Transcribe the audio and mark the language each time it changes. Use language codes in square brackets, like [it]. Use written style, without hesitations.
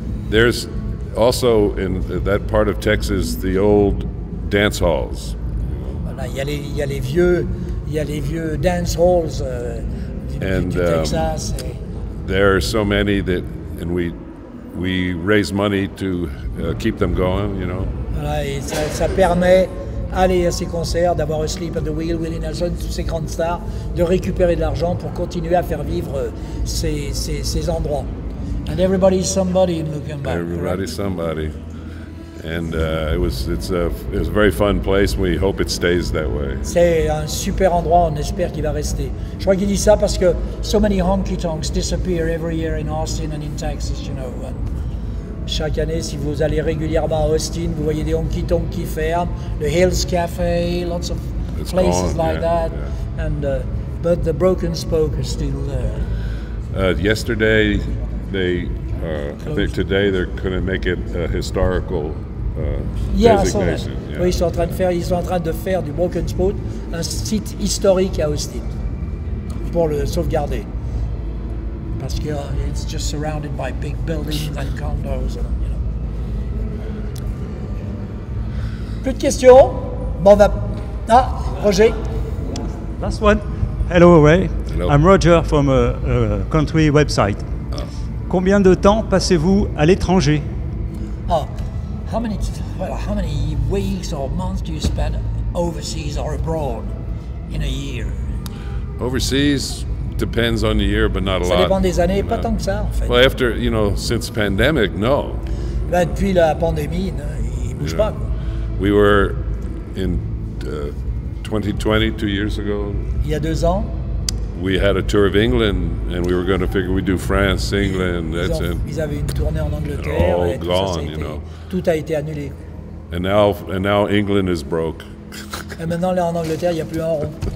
[en] There's also in that part of Texas the old dance halls. [fr] Voilà, il y a les vieux dance halls du Texas. [en] There are so many that, and we raise money to keep them going. You know. [fr] Voilà, et ça permet aller à ces concerts, d'avoir Asleep at the Wheel, Willie Nelson, toutes ces grandes stars, de récupérer de l'argent pour continuer à faire vivre ces endroits. [en] And everybody's somebody in Luckenbach. Everybody's somebody. And it's a very fun place. We hope it stays that way. [fr] C'est un super endroit, on espère qu'il va rester. Je crois qu'il dit ça parce que [en] so many honky-tonks disappear every year in Austin and in Texas, you know. [fr] Chaque année, si vous allez régulièrement à Austin, vous voyez des honky-tonks qui ferment, [en] the Hills Cafe, lots of places like that, and but the Broken Spoke is still there. Yesterday, I think today they're going to make it a historical designation. Yeah. [fr] Oui, ils sont en train de faire du Broken Spoke un site historique à Austin pour le sauvegarder. Parce que [en] it's just surrounded by big buildings and condos, you know. [fr] Plus de questions? Bon, on va... Ah, Roger. [en] Last one. Hello, Ray. Hello. I'm Roger from a country website. [fr] Combien de temps passez-vous à l'étranger? [en] How many weeks or months do you spend overseas or abroad in a year? Overseas depends on the year, but not a lot. [fr] Ça dépend des années, pas tant que ça en fait. [en] Well, after, since pandemic, no. [fr] Ben, depuis la pandémie, il bouge pas. [en] We were in 2020, 2 years ago. [fr] Il y a 2 ans. [en] We had a tour of England, and we were going to figure we'd do France, England. [fr] Ils avaient une tournée en Angleterre. [en] All [fr] et [en] gone, [fr] tout a été annulé. [en] And now England is broke. [fr] Et maintenant, là en Angleterre, il n'y a plus un rond.